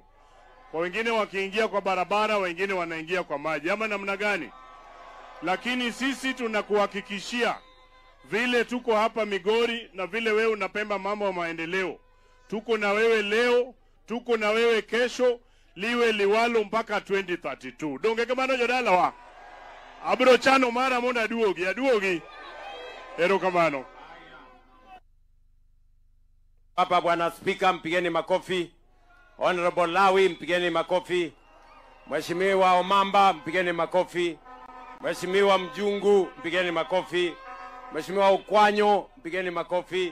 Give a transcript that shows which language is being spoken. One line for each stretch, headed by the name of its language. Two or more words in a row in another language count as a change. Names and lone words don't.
Swahili: Kwa wengine wakiingia kwa barabara, wengine wanaingia kwa maji. Ama namna gani? Lakini sisi tunakuhakikishia vile tuko hapa Migori na vile wewe unapemba mambo ya maendeleo. Tuko na wewe leo, tuko na wewe kesho, liwe liwalo mpaka 2032.
Luo (Kenya and Tanzania): Donge kamano jodala wa. Abro chano mara mona aduogi. Ero kamano.
Swahili: Hapa Bwana Speaker, mpigeni makofi. Honorable Lawi, mpigeni makofi. Mheshimiwa Omamba, mpigeni makofi. Mheshimiwa Mjungu, mpigeni makofi. Mheshimiwa Ukwanyo, mpigeni makofi.